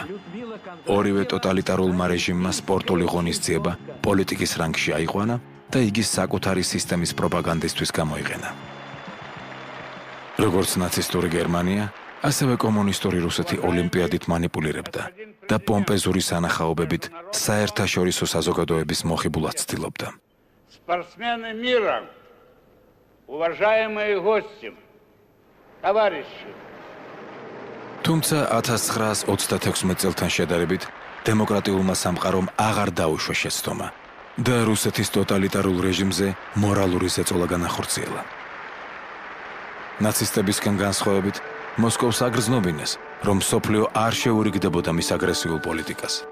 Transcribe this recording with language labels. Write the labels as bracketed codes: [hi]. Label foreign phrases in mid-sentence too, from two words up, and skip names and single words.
[ka] ორივე ტოტალიტარულმა რეჟიმმა სპორტული ღონისძიება პოლიტიკის რანგში აიყვანა და იგი საკუთარი სისტემის პროპაგანდისთვის გამოიყენა. როგორც ნაცისტური გერმანია, ასევე კომუნისტური რუსეთი ოლიმპიადით манипуლირებდა და პომპეზური სანახაობებით საერთაშორისო საზოგადოების მოხიბლად ცდილობდა. [ru] Спортсмены мира, уважаемые гости, товарищи. [ka] თუმცა 1936 წელთან შედარებით დემოკრატიულმა სამყარომ აღარ დაუშვა შეცდომა და რუსეთის ტოტალიტარულ რეჟიმზე მორალური ზეწოლა განახორციელა. ნაცისტებისგან განსხვავებით მოსკოვს აგრძნობინეს, რომ მსოფლიო არ შეურიგდებოდა მის აგრესიულ პოლიტიკას.